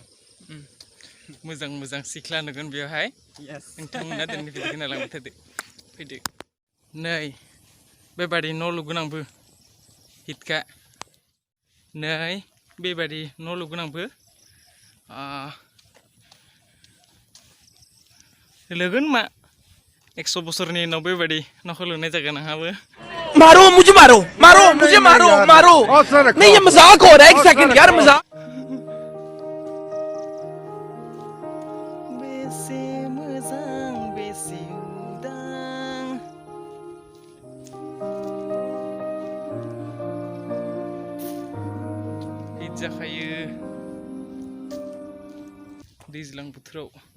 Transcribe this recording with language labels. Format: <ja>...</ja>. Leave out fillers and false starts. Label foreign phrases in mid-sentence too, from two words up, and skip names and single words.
<brx>मोजां मोजां सिख्ला नुगोन बेवहाय नोंथांमोना दिनै भिडिअखौ नायलांबाय थादो फैदो नै बेबादि न' लुगोन आंबो हिटका नै बेबादि न' लुगोन आंबो लोगोन मा 100 बोसोरनि उनाव बेबादि न'खौ लुनाय जागोन आंहाबो</brx> <hi>मारो मुझे मारो मारो मुझे मारो मारो नहीं ये मजाक हो रहा है एक सेकंड यार मजाक</hi> <brx>बेसे मोजां बेसे उदां हिट जाखायो दैज्लां बोथोराव</brx>